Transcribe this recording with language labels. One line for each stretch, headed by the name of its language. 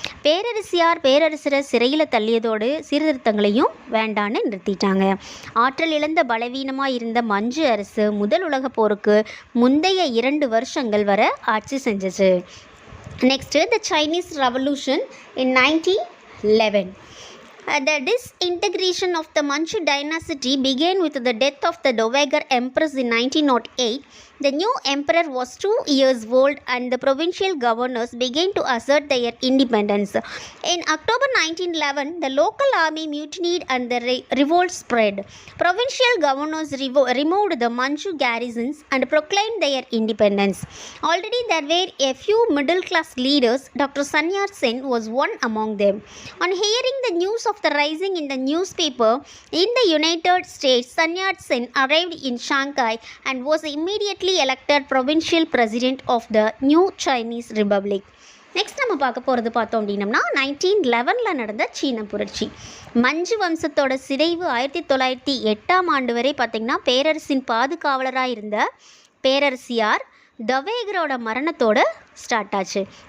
Tamil: பேரரசியார் பேரரசரை சிறையில் தள்ளியதோடு சீர்திருத்தங்களையும் வேண்டான்னு நிறுத்திட்டாங்க. ஆற்றல் இழந்த பலவீனமாக இருந்த மஞ்சு அரசு முதல் உலக போருக்கு முந்தைய 2 வருஷங்கள் வரை ஆட்சி செஞ்சிச்சு.
English: Next the Chinese revolution in 1911. The disintegration of the Manchu dynasty began with the death of the Dowager Empress in 1908. The new emperor was 2 years old and the provincial governors began to assert their independence. In October 1911, the local army mutinied and the revolt spread. Provincial governors removed the Manchu garrisons and proclaimed their independence. Already there were a few middle-class leaders. Dr. Sun Yat-sen was one among them. On hearing the news of the rising in the newspaper in the United States, Sun Yat-sen arrived in Shanghai and was immediately elected provincial president of the new Chinese Republic.
Tamil: Next நம்ம பார்க்க போகிறது பார்த்தோம் அப்படின்னம்னா 1911 நடந்த சீன புரட்சி. மஞ்சு வம்சத்தோட சிதைவு 1908ஆம் ஆண்டு வரை பார்த்திங்கன்னா பேரரசின் பாதுகாவலராக இருந்த பேரரசியார் தவேகரோட மரணத்தோடு ஸ்டார்ட் ஆச்சு.